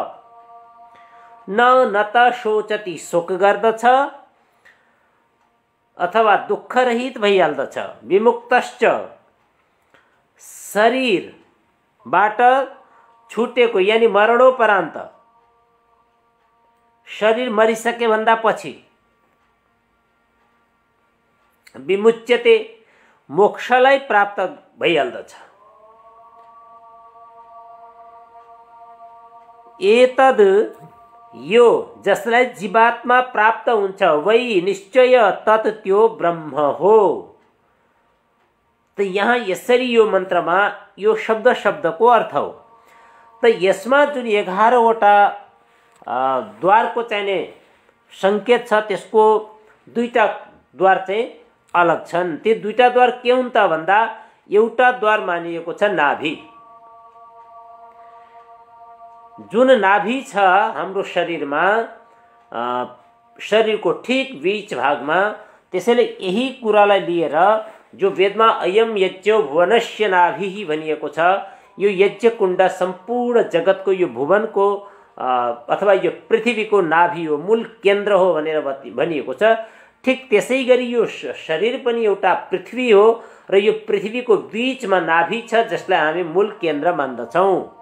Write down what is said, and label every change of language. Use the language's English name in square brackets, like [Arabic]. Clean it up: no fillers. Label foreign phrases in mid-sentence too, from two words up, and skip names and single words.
[Nepali] न त शोचति शोक गर्दछ अथवा दुःख रहित भइहाल्दछ, विमुक्तश्च शरीरबाट छुटेको यानी मरणोपरान्त, शरीर मरिसके भन्दा पछि, विमुच्यते मोक्षलाई प्राप्त भइहाल्दछ। एतद यो जसलाई जीवात्मा प्राप्त हुन्छ, वै निश्चय तत् त्यो ब्रह्म हो। त यहाँ यसरी यो मन्त्रमा यो शब्द शब्दको अर्थ हो। त यसमा जुन 11वटा द्वारको चाहिने सङ्केत छ त्यसको 2टा द्वार चाहिँ अलग छन्। ती 2टा द्वार के हुन् त भन्दा एउटा द्वार मानिएको छ नाभि। जुन नाभि छ हाम्रो शरीरमा, शरीरको ठिक बीच भागमा, त्यसैले यही कुरालाई लिएर जो वेदमा [Sanskrit] अयम यज्ञो भुवनस्य नाभिः [Nepali] भनिएको छ, यो यज्ञ कुण्ड सम्पूर्ण जगतको यो भुवनको अथवा यो पृथ्वीको नाभि हो, मूल केन्द्र हो भनेर भनिएको छ। ठिक त्यसै गरी यो शरीर पनि एउटा पृथ्वी हो र यो पृथ्वीको बीचमा नाभि छ जसलाई हामी मूल केन्द्र मान्दछौँ।